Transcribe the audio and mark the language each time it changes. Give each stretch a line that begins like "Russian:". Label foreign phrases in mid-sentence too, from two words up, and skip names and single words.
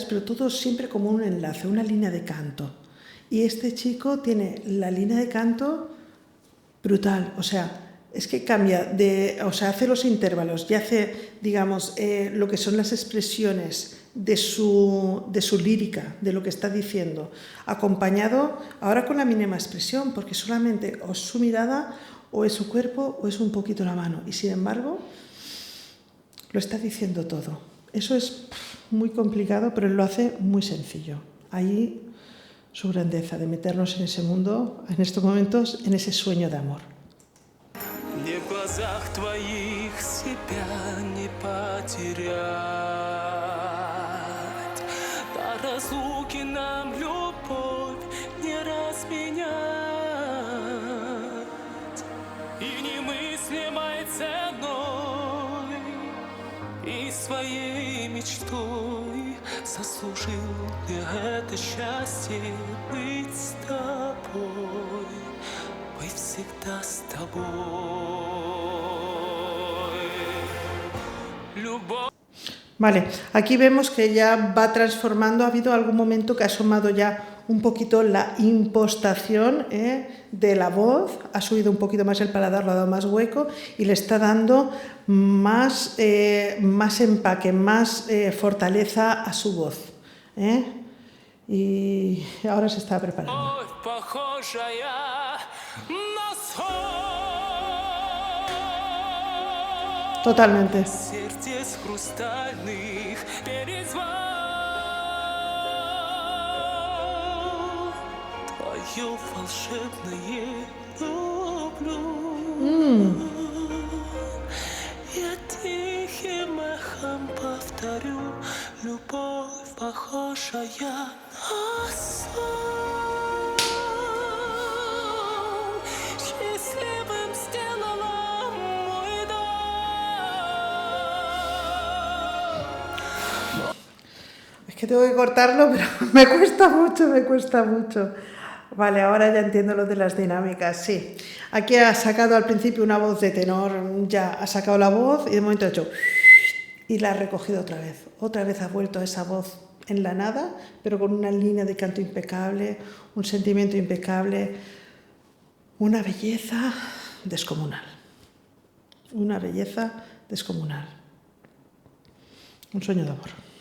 Spanish: Pero todo siempre como un enlace, una línea de canto. Y este chico tiene la línea de canto brutal, o sea, es que cambia, o sea, hace los intervalos y hace, digamos, lo que son las expresiones de su lírica, de lo que está diciendo, acompañado ahora con la mínima expresión, porque solamente o es su mirada, o es su cuerpo, o es un poquito la mano, y sin embargo lo está diciendo todo. Eso es muy complicado, pero él lo hace muy sencillo. Ahí su grandeza de meternos en ese mundo, en estos momentos, en ese sueño de amor.
Russian: Мне в глазах твоих себя не потерять. До разлуки нам любовь не разменять. И немыслимой ценой, и своей мечтой заслужил я это счастье быть с тобой. Быть всегда с тобой. Любовь.
Spanish: Vale, aquí vemos que ya va transformando, ha habido algún momento que ha asomado ya un poquito la impostación de la voz, ha subido un poquito más el paladar, lo ha dado más hueco y le está dando más empaque, más fortaleza a su voz. Y ahora se está preparando. Totalmente.
Russian: Я тихим эхом повторю, любовь похожая на сон. Счастливым сделала мой дом.
Spanish: Es que tengo que cortarlo, pero me cuesta mucho. Vale, ahora ya entiendo lo de las dinámicas, sí. Aquí ha sacado al principio una voz de tenor, ya ha sacado la voz y de momento ha hecho y la ha recogido otra vez. Otra vez ha vuelto a esa voz en la nada, pero con una línea de canto impecable, un sentimiento impecable, una belleza descomunal. Una belleza descomunal. Un sueño de amor.